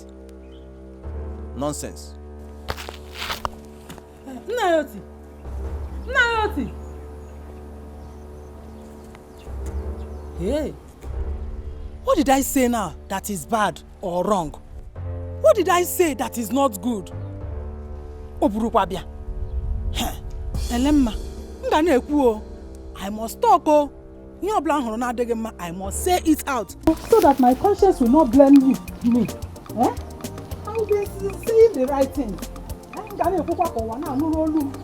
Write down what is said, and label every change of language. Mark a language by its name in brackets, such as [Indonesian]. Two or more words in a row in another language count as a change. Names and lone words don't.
[English] Nonsense. Nayoti. Nayoti. Hey. What did I say now that is bad or wrong? What did I say that is not good? [Igbo] Oburukwabia. Elemma, nga na-ekwu o. [English] I must talk [Igbo] o. Ihe ọbụla hụrụ na-adịghị mma, [English] I must say it out. So that my conscience will not blame me. I will be saying the right thing. [Igbo] Nga na-ekwukwa ka ụwa na-anụrụ olu m.